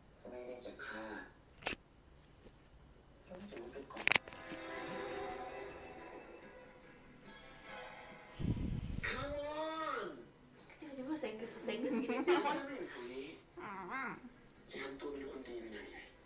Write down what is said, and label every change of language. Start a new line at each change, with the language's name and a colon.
Thai: ไม่ได้จะฆ่าผมจะรู้ไปก่อน
English: Come on
Indonesian: Tiba-tiba bahasa Inggris gini sih.
Thai: คนนี้จะทำตัวเป็นคนดีไปไหนไง